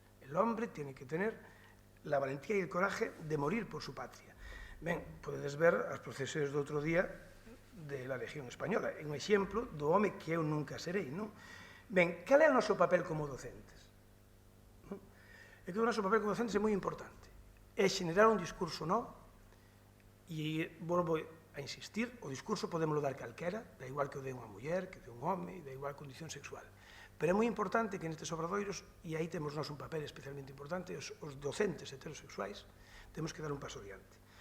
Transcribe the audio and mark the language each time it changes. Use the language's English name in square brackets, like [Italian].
[Spanish] El hombre tiene que tener la valentía y el coraje de morir por su patria. [Galician] Ben, podedes ver as procesiones do outro día de la Legión Española. É un exemplo do home que eu nunca serei, non? Ben, cal é o noso papel como docentes? É que o noso papel como docentes é moi importante. É xenerar un discurso novo e volvo a insistir, o discurso podemos dar calquera, da igual que o de unha muller, que o de un home, da igual condición sexual. Pero é moi importante que nestes obradoiros, e aí temos nós un papel especialmente importante, os docentes heterosexuais, temos que dar un paso adiante.